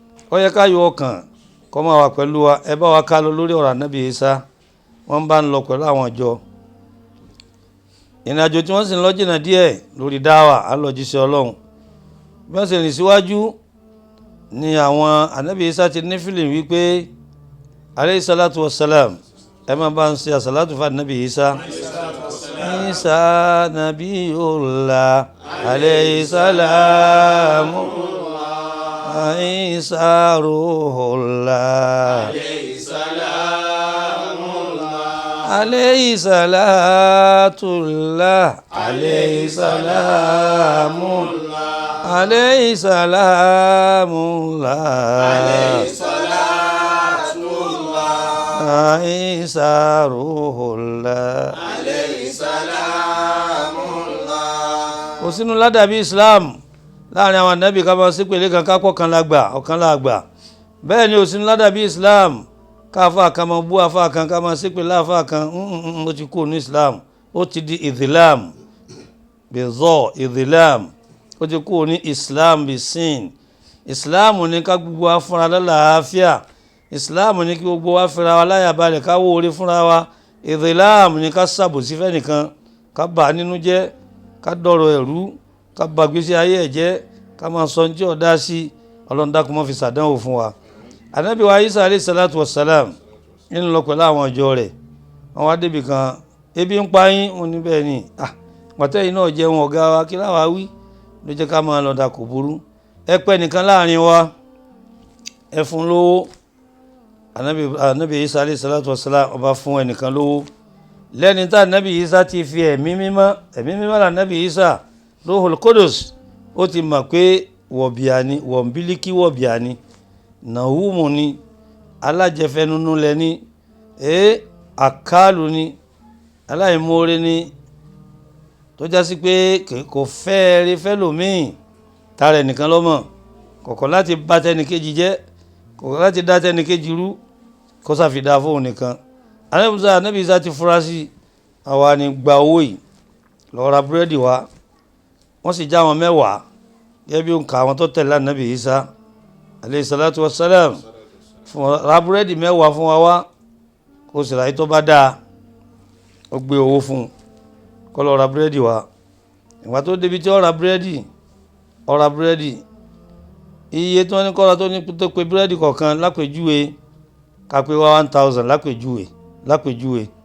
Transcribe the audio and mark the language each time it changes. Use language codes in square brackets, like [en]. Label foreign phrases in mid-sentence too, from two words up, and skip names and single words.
[yo] Ó yẹ ká yọ ọkàn kó máa wà pẹ̀lú wa. Ẹ bá wa ká lọ lórí ọ̀rọ̀ Ànábì Isa. Wọ́n bá ń lọ pẹ̀lú àwọn ìjọ. Ìrìn àjò tí wọ́n sì ń lọ jìnnà díẹ̀ lórí dáwà, à ń lọ jíṣẹ́ Ọlọ́run. Bí wọ́n sì rìn síwájú ni àwọn Ànábì Isa ti ní feeling wípé, [ar] عليه الصلاة والسلام, [yo] ẹ máa bá ń ṣe àsàlátù fún Ànábì Isa. [ar] عيسى نبي الله، عليه السلام. عيسى روح الله. عليه صلاة الله. عليه سلام الله. عليه سلام الله. عيسى روح الله. [yo] Kò sínú ládàbí Islam láàrin àwọn ànábì ká máa ṣépè lé kan ká pọ̀ kan la gbà, ọ̀kan la gbà. Bẹ́ẹ̀ ni ò sínú ládàbí Islam ká àfáà kan máa bú àfáà kan, ká máa ṣépè lé àfáà kan. Mm, mm, mm, ó ti kúrò ní Islam. Ó ti di Islam. Bizọ, Islam. Ó ti kúrò ní Islam bí sin. Islam ni ká gbogbo wa fúnra lálàáfíà. Islam ni kí gbogbo wa fira wa láyà balẹ̀, ká wó orí fúnra wa. Islam ni ká ṣàbòsí fẹ́nìkan, ká bà á nínú jẹ́, ká dọ̀rọ̀ ẹ̀rú, ká bà gbèsè ayé ẹ̀ jẹ́, ká máa sọ ohun tí ò dá sí. Ọlọ́run dákun má fi ṣàdánwò fún wa. Ànábì wa Isa [ar] alayhi salatu wa salam [yo] ń lọ pẹ̀lú àwọn ìjọ rẹ̀. Wọ́n wá débi kan, "Ebi ń pa yín?" Wọ́n ní, "Bẹ́ẹ̀ ni." "Ah, pàtẹ́ yìí náà jẹun ọ̀gá wa, kí láwa wí?" Ló jẹ́ ká máa lọ dà kò burú. Ẹ pẹ́ nìkan láàrin wa, ẹ fún lówó. Ànábì, Ànábì Isa [ar] alayhi salatu wa salam, [yo] ó bá fún ẹnìkan lówó. Lẹ́ni tá Ànábì Isa ti fi ẹ̀mí mímọ́, ẹ̀mí mímọ́ là Ànábì Isa, [ar] Ruhul Qudus, [yo] ó ti mọ̀ pé wọ̀bìà ni, wọ̀nbílíkì wọ̀bìà ni, nàhúmù ni, alájẹfẹnunú lẹ ni, ẹ, àkálù ni, aláìmoore ni, tó já sí pé kì-, kò fẹ́ ẹ rí fẹ́ lòmíì, tara ẹ̀ nìkan ló mọ̀, kò kọ̀ láti bà tẹnìkejì jẹ́, kò kọ̀ láti dá tẹnìkejì rú, kó sá fi dá fóun nìkan. Ànábì Isa, Ànábì Isa ti fura sí, àwa ni gba owó yìí, lọ ra búrẹ́dì wá. Wọ́n sì já wọn mẹ́wàá, gẹ́gẹ́ bí òǹkà àwọn tó tẹ̀lé Ànábì Isa, [ar] alayhi salatu wassalam. [yo] Fún wa, ra búrẹ́dì mẹ́wàá fún wa wá, kó sì ra èyí tó bá dáa. Ó gbé owó fún un, kó lọ ra búrẹ́dì wá. Ìgbà tó débi tí ó ra búrẹ́dì, ó ra búrẹ́dì. Iye tí wọ́n ní kó ra tó ní tó pe búrẹ́dì kọ̀ọ̀kan lápèjúwe, ká pé wá [en] one thousand [yo] lápèjúwe, lápèjúwe.